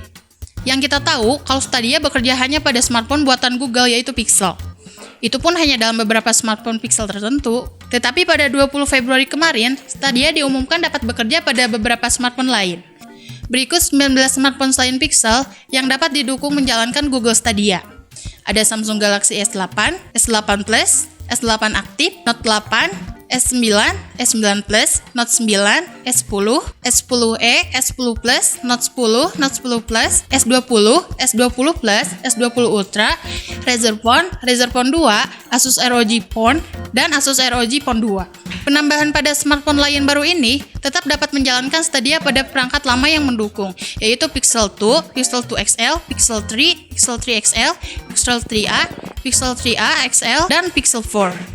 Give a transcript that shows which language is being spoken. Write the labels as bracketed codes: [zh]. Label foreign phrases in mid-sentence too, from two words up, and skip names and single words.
[id] Yang kita tahu, kalau Stadia bekerja hanya pada smartphone buatan Google yaitu Pixel. Itu pun hanya dalam beberapa smartphone Pixel tertentu. Tetapi pada 20 Februari kemarin, Stadia diumumkan dapat bekerja pada beberapa smartphone lain. Berikut 19 smartphone selain Pixel yang dapat didukung menjalankan Google Stadia. Ada Samsung Galaxy S8, S8 Plus, S8 Active, Note 8, S9, S9 Plus, Note 9, S10, S10e, S10 Plus, Note 10, Note 10 Plus, S20, S20 Plus, S20 Ultra, Razer Phone 2, Asus ROG Phone, dan Asus ROG Phone 2. Penambahan pada smartphone lain baru ini tetap dapat menjalankan Stadia pada perangkat lama yang mendukung, yaitu Pixel 2, Pixel 2 XL, Pixel 3, Pixel 3 XL, Pixel 3a, Pixel 3a XL, dan Pixel 4.